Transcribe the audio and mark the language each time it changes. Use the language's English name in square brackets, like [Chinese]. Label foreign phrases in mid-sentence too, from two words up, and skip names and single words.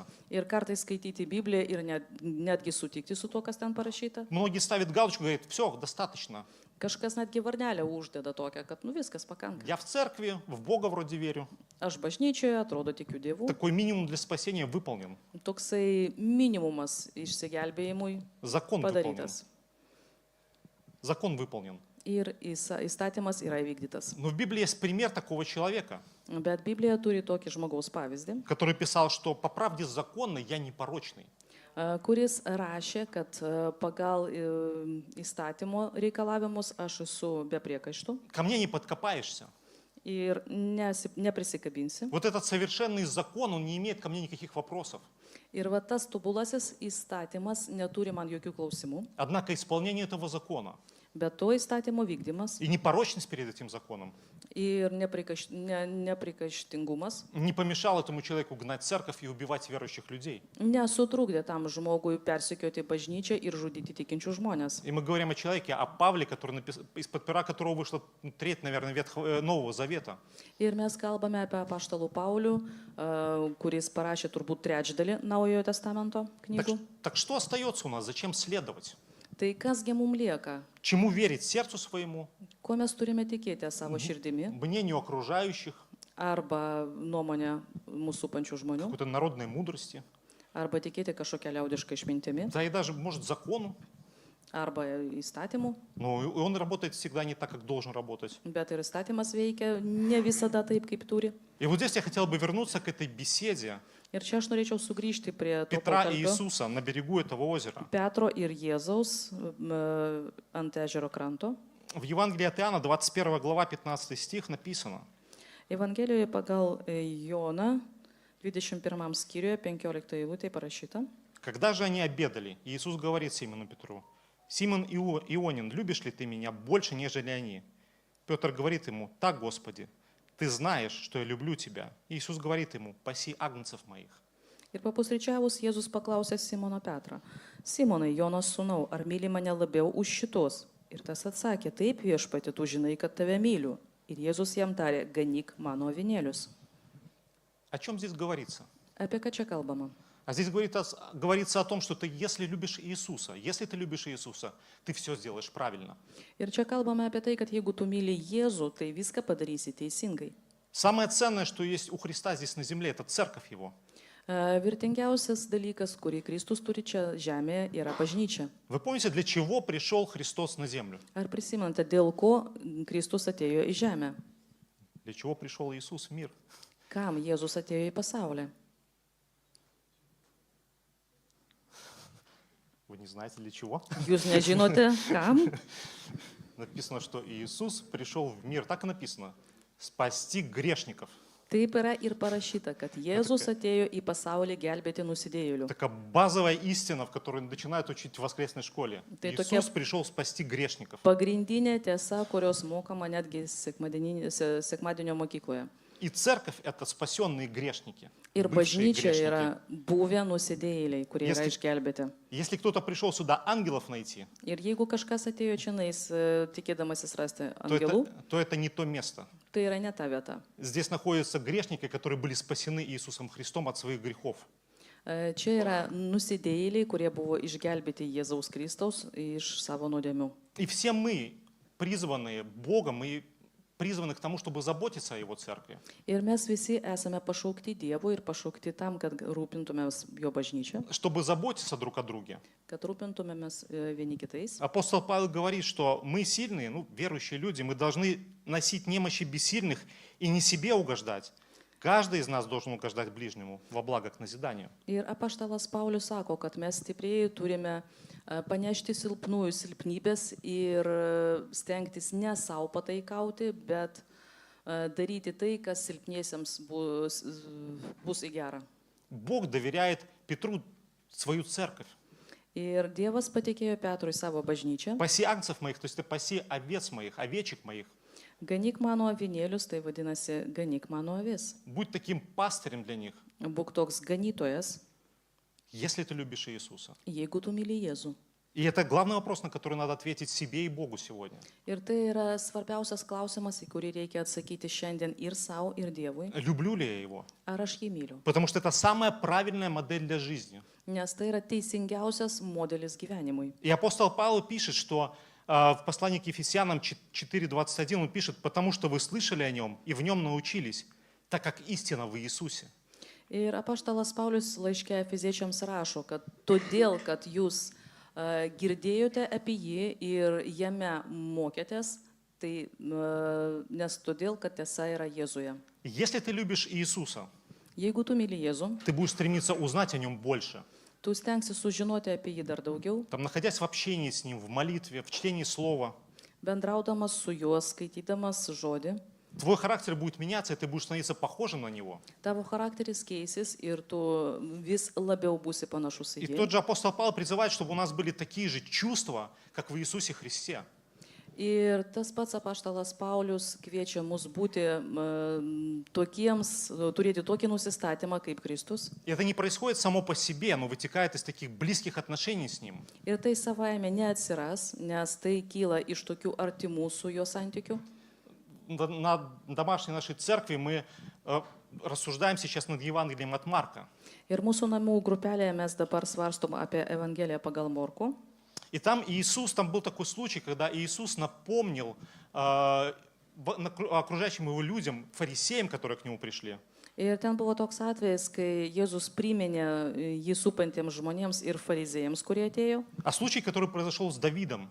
[Lithuanian] ir kartais skaityti Bibliją ir netgi sutikti su tuo, kas ten parašyta. [Russian] Многие ставят галочку, говорят, все, достаточно. [Lithuanian] Kažkas netgi varnelę uždeda tokią, kad nu viskas pakanka. [Russian] Я в церкви, в Бога вроде верю. [Lithuanian] Aš bažnyčioje, atrodo, tikiu Dievu. [Russian] Такой минимум для спасения выполнен. [Lithuanian] Toksai minimumas išsigelbėjimui [Russian] Закон выполнен. [Lithuanian] padarytas. [Russian] Закон выполнен. [Lithuanian] Ir įstatymas yra įvykdytas. [Russian] Но в Библии есть пример такого человека, [Lithuanian] Bet Biblija turi tokį žmogaus pavyzdį, [Russian] который писал, что по правде законной я непорочный. [Lithuanian] kuris rašė, kad pagal įstatymo reikalavimus aš esu be priekaištų [Russian] Ко мне не подкопаешься. [Lithuanian] ir neprisikabinsi. [Russian] Вот этот совершенный закон, он не имеет ко мне никаких вопросов. [Lithuanian] Ir va tas tobulasis įstatymas neturi man jokių klausimų, [Russian] Однако исполнение этого закона [Lithuanian] bet to įstatymo vykdymas [Russian] и непорочность перед этим законом [Lithuanian] ir neprikaištingumas [Russian] не помешал этому человеку гнать церковь и убивать верующих людей. [Lithuanian] nesutrukdė tam žmogui persekioti bažnyčią ir žudyti tikinčių žmonės. [Russian] И мы говорим о человеке, о Павле, который из-под пера которого вышла треть, наверное, Нового Завета. [Lithuanian] Ir mes kalbame apie apaštalų Paulių, kuris parašė turbūt trečdalį Naujojo testamento knygų. [Russian] Так что остается у нас? Зачем следовать? [Lithuanian] Tai kasgi mums lieka? [Russian] Чему верить? Сердцу своему? [Lithuanian] Ko mes turime tikėti savo širdimi [Russian] Мнению окружающих? [Lithuanian] arba nuomonę mūsų pačių žmonių, [Russian] Какой-то народной мудрости? [Lithuanian] arba tikėti kažkokią liaudišką išmintimi, [Russian] Да и даже, может, закону? [Lithuanian] arba įstatymu, [Russian] Но и он работает всегда не так, как должен работать. [Lithuanian] bet ir įstatymas veikia ne visada taip, kaip turi. [Russian] И вот здесь я хотел бы вернуться к этой беседе [Lithuanian] Ir čia aš norėčiau sugrįžti prie to [Russian] Петра и [Lithuanian] pokalbio [Russian] Иисуса на берегу этого озера. [Lithuanian] Petro ir Jėzaus ant ežero kranto. [Russian] В Евангелии от Иоанна, 21 глава, 15 стих написано: [Lithuanian] Evangelijoje pagal Joną 21 skyriuje 15 eilutė parašyta. [Russian] «Когда же они обедали, Иисус говорит Симону Петру: Симон Ионин, любишь ли ты меня больше, нежели они? Петр говорит ему: так, Господи, ты знаешь, что я люблю тебя. Иисус говорит ему: паси агнцев моих». [Lithuanian] Ir papusryčiavus Jėzus paklausė Simono Petrą: Simonai, Jonos sūnau, ar myli mane labiau už šitos? Ir tas atsakė: taip, viešpatie, tu žinai, kad tave myliu. Ir Jėzus jam tarė: ganyk mano avinėlius. [Russian] О чем здесь говорится? [Lithuanian] Apie ką čia kalbama? [Russian] А здесь говорится о том, что ты, если любишь Иисуса, если ты любишь Иисуса, ты все сделаешь правильно. [Lithuanian] Ir čia kalbame apie tai, kad jeigu tu myli Jėzų, tai viską padarysi teisingai. [Russian] Самое ценное, что есть у Христа здесь на земле, это церковь Его. [Lithuanian] Vertingiausias dalykas, kurį Kristus turi čia žemėje, yra bažnyčia. [Russian] Вы помните, для чего пришел Христос на землю? [Lithuanian] Ar prisimenate, dėl ko Kristus atėjo į žemę? [Russian] Для чего пришел Иисус в мир? [Lithuanian] Kam Jėzus atėjo į pasaulį? [Russian] Вы не знаете для чего? [Lithuanian] Jūs nežinote, kam? [Russian] Написано, что Иисус пришел в мир. Так и написано. Спасти грешников. [Lithuanian] Taip yra ir parašyta, kad Jėzus atėjo į pasaulį gelbėti nusidėjėlių. [Russian] Такая базовая истина, в которой начинают учить в воскресной школе. [Lithuanian] Tai [Russian] Иисус пришел спасти грешников. [Lithuanian] Pagrindinė tiesa, kurios mokama netgi sekmadienio mokykloje. [Russian] И церковь — это спасенные грешники. [Lithuanian] Ir [Russian] бывшие [Lithuanian] bažnyčia [Russian] грешники. [Lithuanian] yra buvę nusidėjėliai, kurie yra išgelbėti. [Russian] Если кто-то пришел сюда ангелов найти, [Lithuanian] Ir jeigu kažkas atėjo čia tikėdamasis rasti [Russian] то [Lithuanian] angelų, [Russian] это не то место. [Lithuanian] tai yra ne ta vieta. [Russian] Здесь находятся грешники, которые были спасены Иисусом Христом от своих грехов. [Lithuanian] Čia yra nusidėjėliai, kurie buvo išgelbėti Jėzaus Kristaus iš savo nuodėmių. [Russian] И все мы, призванные Богом, мы призваны к тому, чтобы заботиться о Его церкви. [Lithuanian] Ir mes visi esame pašaukti Dievo ir pašaukti tam, kad rūpintumėmės jo bažnyčią, [Russian] Чтобы заботиться друг о друге. [Lithuanian] kad rūpintumėmės vieni kitais. [Russian] Апостол Павел говорит, что мы сильные, верующие люди, мы должны носить немощи бессильных и не себе угождать. Каждый из нас должен угождать ближнему во благо к назиданию. [Lithuanian] Ir apaštalas Paulius sako, kad mes stiprieji turime panešti silpnųjų silpnybės ir stengtis ne savo pataikauti, bet daryti tai, kas silpniesiems bus į gerą. [Russian] Бог доверяет Петру свою церковь. [Lithuanian] Ir Dievas patikėjo Petrui savo bažnyčią. [Russian] Паси агнцев моих, то есть ты паси овец моих, овечек моих. [Lithuanian] Ganyk mano avinėlius, tai vadinasi, ganyk mano avis. [Russian] Будь таким пастырем для них, [Lithuanian] Būk toks ganytojas, [Russian] если ты любишь Иисуса. [Lithuanian] jeigu tu myli Jėzų. [Russian] И это главный вопрос, на который надо ответить себе и Богу сегодня. [Lithuanian] Ir tai yra svarbiausias klausimas, į kurį reikia atsakyti šiandien ir savo, ir Dievui. [Russian] Люблю ли я его? [Lithuanian] Ar aš jį myliu? [Russian] Потому что это самая правильная модель для жизни. [Lithuanian] Nes tai yra teisingiausias modelis gyvenimui. [Russian] И апостол Павел пишет, что в послании к Ефесянам 4:21 он пишет: «Потому что вы слышали о нем и в нем научились, так как истина в Иисусе». [Lithuanian] Ir apaštalas Paulius laiške Efeziečiams rašo, kad todėl, kad jūs girdėjote apie jį ir jame mokėtės, tai nes todėl, kad tiesa yra Jėzuje. [Russian] Если ты любишь Иисуса, [Lithuanian] Jeigu tu myli Jėzų, [Russian] ты будешь стремиться узнать о нем больше. [Lithuanian] tu stengsi sužinoti apie jį dar daugiau, [Russian] Там, находясь в общении с ним, в молитве, в чтении слова, [Lithuanian] bendraudamas su juo, skaitydamas žodį, [Russian] твой характер будет меняться, и ты будешь становиться похожим на него. [Lithuanian] tavo charakteris keisis ir tu vis labiau būsi panašus į [Russian] И [Lithuanian] jį. [Russian] тот же апостол Павел призывает, чтобы у нас были такие же чувства, как в Иисусе Христе. [Lithuanian] Ir tas pats apaštalas Paulius kviečia mus būti tokiems, turėti tokį nusistatymą kaip Kristus. [Russian] И это не происходит само по себе, оно вытекает из таких близких отношений с Ним. [Lithuanian] Ir tai savaime neatsiras, nes tai kyla iš tokių artimų su jo santykių. [Russian] На домашней нашей церкви мы рассуждаем сейчас над Евангелием от Марка. [Lithuanian] Ir mūsų namų grupelėje mes dabar svarstom apie Evangeliją pagal Morkų. [Russian] И там был такой случай, когда Иисус напомнил окружающим его людям, фарисеям, которые к Нему пришли, [Lithuanian] Ir ten buvo toks atvejis, kai Jėzus priminė jį supantiems žmonėms ir fariziejams, kurie atėjo, [Russian] о случае, который произошел с Давидом.